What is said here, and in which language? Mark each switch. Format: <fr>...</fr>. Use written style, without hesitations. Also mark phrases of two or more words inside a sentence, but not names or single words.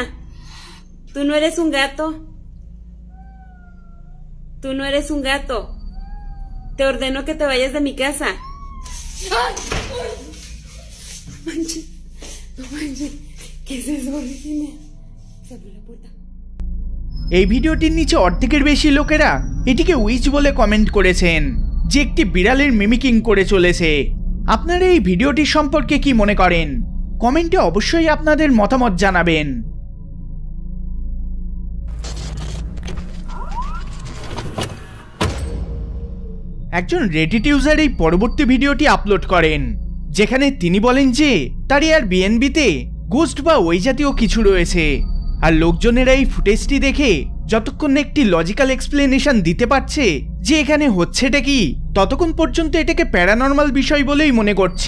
<es>¿Tú no eres un gato? Tú no eres un gato. Te ordeno que te vayas de mi casa. ¡Ay! No manches, no manches. ¿Qué es eso, Virginia? Se abrió la puerta.</es> <bn>এই ভিডিওটির নিচে অর্ধেকের বেশি লোকেরা এটিকে উইচ বলে কমেন্ট করেছেন, যে একটি বিড়ালের মিমিকিং করে চলেছে। আপনারা এই ভিডিওটি সম্পর্কে কি মনে করেন? কমেন্টে অবশ্যই আপনাদের মতামত জানাবেন। একজন রেডিট ইউজার এই পরবর্তী ভিডিওটি আপলোড করেন, যেখানে তিনি বলেন যে তার এয়ারবিএনবিতে গোস্ট বা ওই জাতীয় কিছু রয়েছে, আর লোকজনেরা এই ফুটেজটি দেখে যতক্ষণ একটি</bn> <en>logical explanation</en> <bn>দিতে পারছে যে এখানে হচ্ছেটা কি, ততক্ষণ পর্যন্ত এটাকে প্যারানর্মাল বিষয় বলেই মনে করছি।</bn>